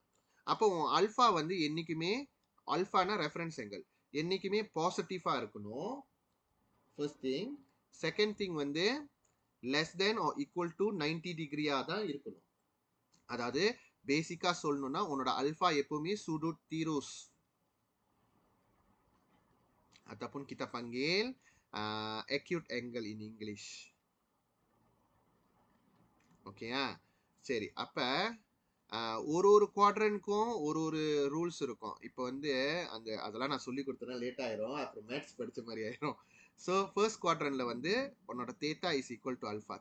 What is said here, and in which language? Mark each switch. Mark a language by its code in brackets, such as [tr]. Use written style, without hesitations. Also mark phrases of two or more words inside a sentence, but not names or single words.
[ta] அப்போ அல்ஃபா வந்து என்றைக்குமே, அல்ஃபானா [en] reference angle [ta] என்றைக்குமே பாசிட்டிவாக இருக்கணும், [en] first thing. second thing [ta] வந்து [en] less than or equal to 90 degree [ta] தான் இருக்கணும். அதாவது பேசிக்காக சொல்லணும்னா உன்னோட அல்ஃபா எப்பவுமே [ms] sudut tirus ataupun kita panggil [en] acute angle in English. [ta] ஓகேயா? சரி, அப்போ ஒரு குவாட்ரனுக்கும் ஒரு ரூல்ஸ் இருக்கும். இப்போ வந்து அதெல்லாம் நான் சொல்லி கொடுத்தேன்னா லேட் ஆயிரும், அப்புறம் மேத்ஸ் படித்த மாதிரி ஆயிரும். ஸோ [en] first quadrant [ta] வந்து உன்னோட தேட்டா [en] is equal to alpha.